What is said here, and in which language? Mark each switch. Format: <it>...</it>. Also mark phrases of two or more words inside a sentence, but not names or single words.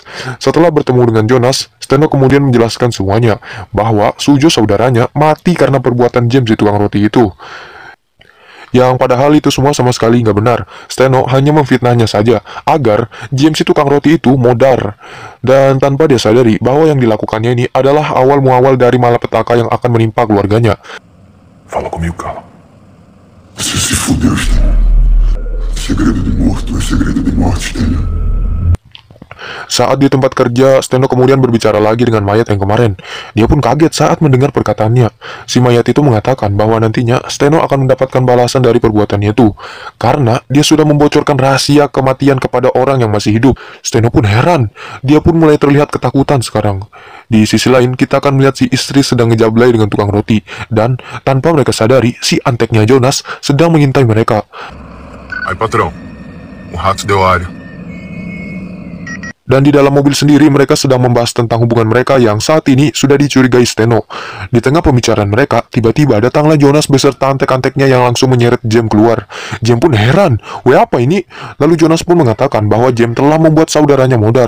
<id>Setelah bertemu dengan Jonas, Steno kemudian menjelaskan semuanya, bahwa Sujo saudaranya mati karena perbuatan James di tukang roti itu. Yang padahal itu semua sama sekali nggak benar. Steno hanya memfitnahnya saja, agar James si tukang roti itu modar. Dan tanpa dia sadari bahwa yang dilakukannya ini adalah awal muawal dari malapetaka yang akan menimpa keluarganya.</id> <pt>Fala comigo, Carla. Você se fudeu, Steno. Segredo de morto é segredo de morte, Steno.</pt> <id>Saat di tempat kerja, Steno kemudian berbicara lagi dengan mayat yang kemarin. Dia pun kaget saat mendengar perkataannya. Si mayat itu mengatakan bahwa nantinya Steno akan mendapatkan balasan dari perbuatannya itu, karena dia sudah membocorkan rahasia kematian kepada orang yang masih hidup. Steno pun heran. Dia pun mulai terlihat ketakutan sekarang. Di sisi lain, kita akan melihat si istri sedang ngejablay dengan tukang roti, dan tanpa mereka sadari, si anteknya Jonas sedang mengintai mereka.</id> <pt>Aí, patrão. Rato deu área.</pt> <id>Dan di dalam mobil sendiri mereka sedang membahas tentang hubungan mereka yang saat ini sudah dicurigai Steno. Di tengah pembicaraan mereka, tiba-tiba datanglah Jonas beserta antek-anteknya yang langsung menyeret James keluar. James pun heran, apa ini? Lalu Jonas pun mengatakan bahwa James telah membuat saudaranya modar.</id>